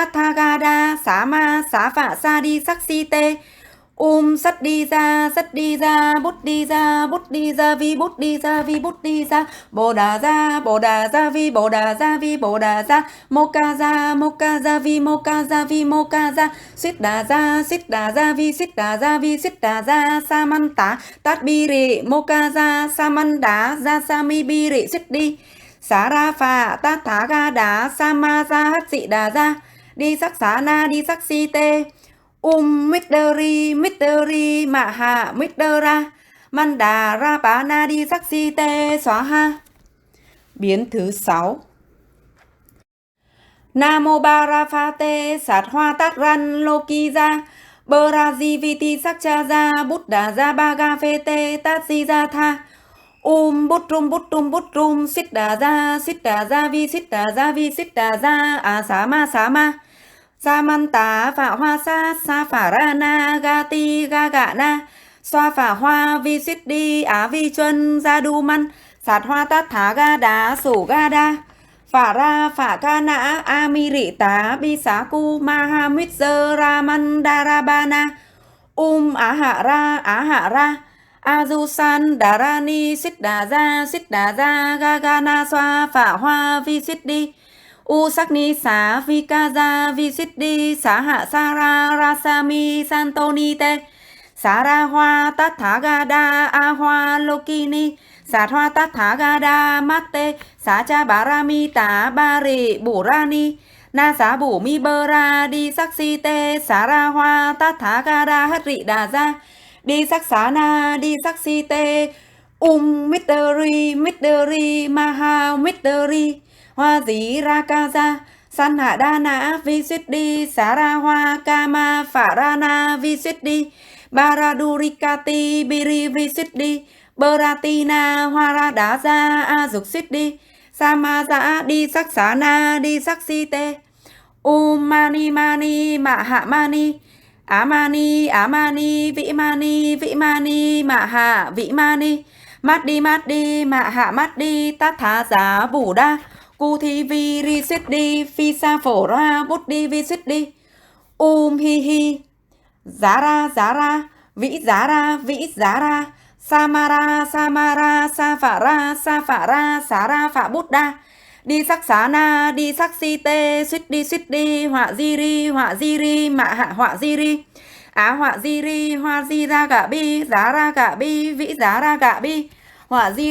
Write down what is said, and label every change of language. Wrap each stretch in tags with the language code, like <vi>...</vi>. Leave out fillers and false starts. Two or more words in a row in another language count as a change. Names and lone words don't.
<sa>tha ga đa xá ma xá phả sa đi sắc si tê sắt đi ra bút đi ra vi bút đi ra bồ đà ra vi bồ đà ra mô ca ra vi mô ca ra xít đà ra vi sa man tá tát bi rị mô ca ra sa man đá ra sa mi bi rị xít đi xá ra phà tát thá ga đá sa ma ra hất dị đà ra đi sắc xá na đi sắc si tê Miteri mạ hạ Mitera Manda ra bá na đi sắc si tê xóa ha.</sa> <vi>Biến thứ 6.</vi> <sa>Namo Bara Pha Tê Sát Hoa Tát Ran Loki Ra Baraji Viti Sắc Cha Ra Buddha Ra Baga Phê Tê Tát Di Ra Tha bút rum Xít Đà Ra vi a xá ma sa man tá phạ hoa sa phả ra na ga ti ga gạ na xoa phả hoa vi xít đi á vi chuân ra đu man sát hoa tát thá ga đá sủ ga đa phả ra phả ca nã a mi rị tá bi xá cu ma ha mít dơ ra man đa ra ba na á hạ ra a du san đà ra ni xít đà ra ga ga na xoa phả hoa vi xít đi sắc ni xá vi ca ra vi xít đi xá hạ sa ra ra sa mi santoni tê xá ra hoa tát thá ga đa a hoa lokini sát hoa tát thá ga đa mát tê xá cha bá ra mi tá ba rị bủ ra ni na xá bủ mi bơ ra đi sắc si tê xá ra hoa tát thá ga đa hất rị đà ra đi sắc xá na đi sắc si tê miteri maha miteri hoa dí ra ca ra san hạ đa nã vi xít đi xá ra hoa ca ma phả ra na vi xít đi baradurikati biri vi xít đi baratina hoa ra đá ra a dục xít đi sama ra đi sắc xá na đi sắc si tê mani mạ hạ mani amani vĩ mani mạ hạ vĩ mani mát đi mạ hạ mát đi tát thá giá bủ đa cu thi vi ri xít đi phi sa phổ ra bút đi vi xít đi hi giá ra vĩ giá ra samara sa phả ra xá ra phả bút đa đi sắc xá na đi sắc si tê suýt đi họa di ri mạ hạ họa di ri á họa di ri hoa di ra gạ bi giá ra gạ bi vĩ giá ra gạ bi họa di</sa>